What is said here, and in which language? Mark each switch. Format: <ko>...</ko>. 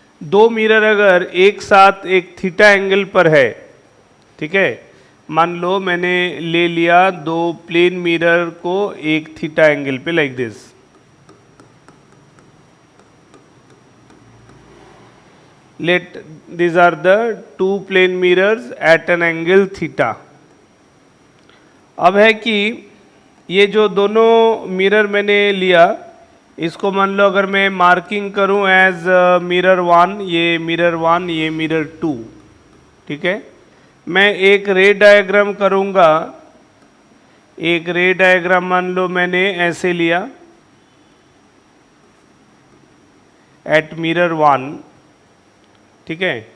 <hi>दो मिरर अगर एक साथ एक थीटा एंगल पर है, ठीक है, मान लो मैंने ले लिया दो प्लेन मिरर को एक थीटा एंगल पे,</hi> <en>Like this. Let these are the two plane mirrors at an angle theta।</en> <hi>अब है कि ये जो दोनों मिरर मैंने लिया, इसको मान लो अगर मैं मार्किंग करूं एज मिरर 1, ये मिरर 1, ये मिरर 2, ठीक है। मैं एक रे डायग्राम करूंगा, एक रे डायग्राम मान लो मैंने ऐसे लिया एट मिरर 1, ठीक है।</hi>